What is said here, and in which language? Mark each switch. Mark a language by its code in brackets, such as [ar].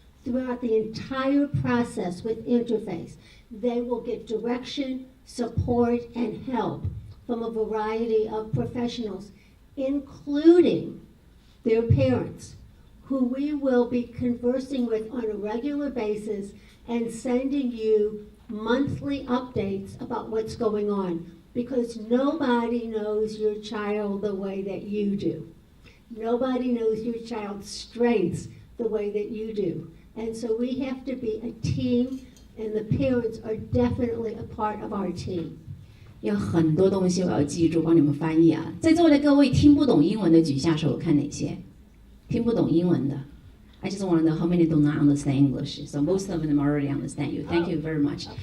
[en] Throughout the entire process with Interface, they will get direction, support, and help from a variety of professionals, including their parents, who we will be conversing with on a regular basis and sending you monthly updates about what's going on, because nobody knows your child the way that you do. Nobody knows your child's strengths the way that you do. And so we have to be a team, and the parents are definitely a part of our team. [zh] 有很多东西我要记住，帮你们翻译啊！在座的各位听不懂英文的举下手，看哪些？听不懂英文的， [en] I just want to know how many do not understand English. So most of them already understand you. Thank you very much.